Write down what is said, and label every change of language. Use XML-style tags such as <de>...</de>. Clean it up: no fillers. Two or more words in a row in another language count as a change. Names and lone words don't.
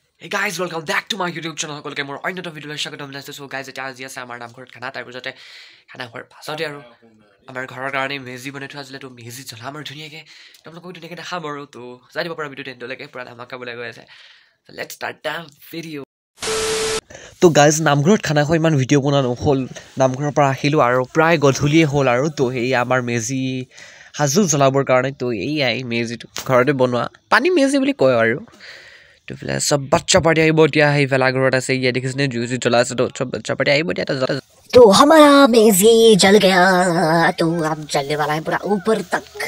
<en>guys, welcome back to my YouTube channel.</en> <as>সকলোকে মোৰ অন্য এটা ভিডিঅ'লৈ স্বাগতম জনাইছো।</as> <en>so guys</en> <as>এতিয়া আজি আছে আমাৰ নামঘৰত খানা, তাৰ পিছতে খানা খোৱাৰ পাছতে আৰু আমাৰ ঘৰৰ কাৰণে মেজি বনাই থোৱা আছিলে, তো মেজি জ্বলাম আৰু ধুনীয়াকৈ তোমালোকক ধুনীয়াকৈ দেখাম আৰু তো যাই দিব পৰা ভিডিঅ'টো এণ্ডলৈকে পুৰা ধামাকাবলৈ গৈ আছে।</as> <en>Let's start the video'.</en> <as>তো গাইজ নামঘৰত খানা খোৱা ইমান ভিডিঅ' বনোৱা নহ'ল, নামঘৰৰ পৰা আহিলোঁ আৰু প্ৰায় গধূলিয়ে হ'ল আৰু তো সেই আমাৰ মেজি সাজু জ্বলাবৰ কাৰণে। তো এইয়াই মেজিটো ঘৰতে বনোৱা পানী মেজি বুলি কয় আৰু তো</as> <hi>फ़िलहाल सब बच्चा पार्टी</hi> <as>আহিব এতিয়া। সেই ভেলাঘৰত আছে, ইয়াত দেখিছেনে জুই জুই জ্বলা আছে, তো</as> <hi>सब बच्चा पार्टी</hi> <as>আহিব এতিয়া।</as> <hi>तो हमारा मेजी जल गया, तो अब जलने वाला है पूरा ऊपर तक।</hi>